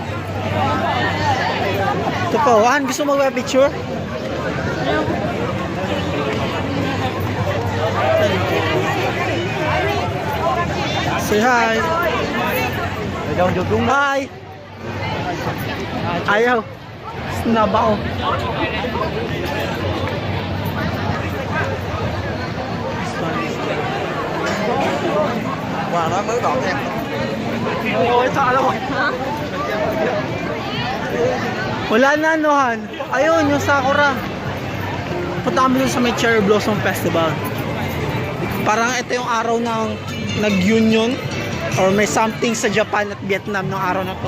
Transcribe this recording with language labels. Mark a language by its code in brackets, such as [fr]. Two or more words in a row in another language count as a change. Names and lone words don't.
[tl] Ito pa oh. Gusto mo mag-picture? [en] Say hi. [tl] Hi. Ayaw. Snaba ko. [vi] Wow, nó mới gọn em. Ôi, sợ lắm. [tl] Wala na, Nohan. Ayun, yung Sakura. Punta kami sa may Cherry Blossom Festival. Parang ito yung araw ng nag-union or may something sa Japan at Vietnam ng araw na to.